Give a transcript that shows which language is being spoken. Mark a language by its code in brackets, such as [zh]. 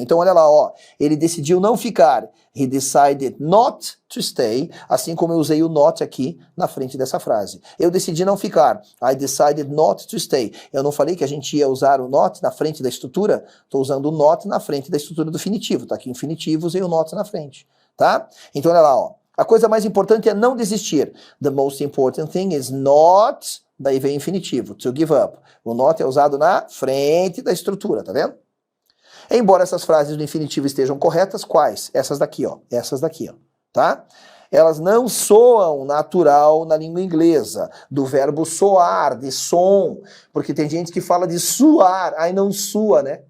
[pt] Então olha lá, ó, ele decidiu não ficar. [en] He decided not to stay, [pt] assim como eu usei o not aqui na frente dessa frase. Eu decidi não ficar. [en] I decided not to stay. [pt] Eu não falei que a gente ia usar o not na frente da estrutura? Estou usando o not na frente da estrutura do infinitivo. Tá aqui o infinitivo, usei o not na frente, tá? Então olha lá, ó. A coisa mais importante é não desistir. [en] The most important thing is not, [pt] daí vem o infinitivo, [en] to give up. [pt] O not é usado na frente da estrutura, tá vendo? Embora essas frases do infinitivo estejam corretas, quais? Essas daqui, ó. Essas daqui, ó. Tá? Elas não soam natural na língua inglesa, do verbo soar, de som, porque tem gente que fala de suar, aí não sua, né?